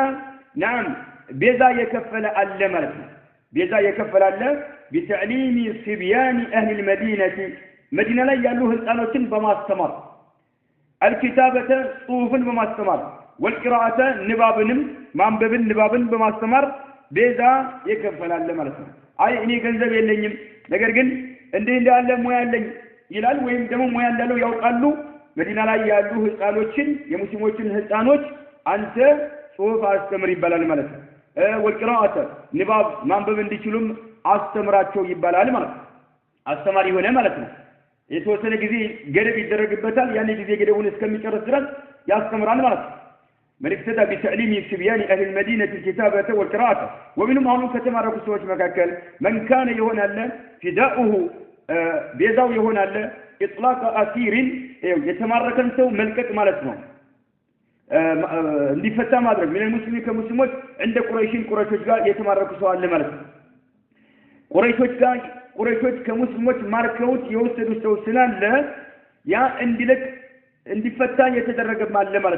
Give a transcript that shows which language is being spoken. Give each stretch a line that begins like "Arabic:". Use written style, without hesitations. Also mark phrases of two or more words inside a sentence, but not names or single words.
Amharic: نعم ቤዛ የከፈለ አለ ማለት ነው ቤዛ የከፈለ አለ
Arabic: بتعليم صبيان اهل المدينه
Amharic: مدينه ላይ ያሉ ህፃኖችን በማስተማር الكتابه ጽሁፍን በማስተማር والقراءه ንባብንም ማንበብን ንባብን በማስተማር ቤዛ የከፈለ አለ ማለት ነው አይ እኔ ገንዘብ የለኝም ነገር ግን እንዴ እንዳለ ሙያ አለኝ ይላል ወይም ደግሞ ሙያ እንዳለው ያውቃሉ መዲና ላይ ያሉ ህፃኖችን የሙስሊሞችን ህፃኖች አንተ ጽሁፍ አስተምር ይባላል ማለት ነው والقراءه ንባብ ማንበብ እንዲችሉም አስተምራቸው ይባላል ማለት ነው አስተማሪ ሆነ ማለት ነው የተወሰነ ጊዜ ገደብ ይደረግበታል ያኔ ጊዜ ገደቡን እስከሚጨርስ ድረስ ያስተምራል ማለት ነው መልእክተታ
Arabic: بتعليم صبيان اهل المدينه الكتابه والقراءه ومنهم
Amharic: አሁን ከተማረኩ ሰዎች መካከል
Arabic: من كان
Amharic: يሆናል فداؤه ቤዛው ይሆናል
Arabic: اطلاق اسير
Amharic: የተማረከን ሰው መልቀቅ ማለት ነው እንዲፈታ ማድረግ ምን ሙስሊም ከሙስሊሞች እንደ ቁረይሾች ጋር የተማረኩ ሰው አለ ማለት ነው ቁረይሾች ከሙስሊሞች ማርከውት የወሰዱ ሰው ስላለ ያ እንዲፈታ የተደረገ ማለት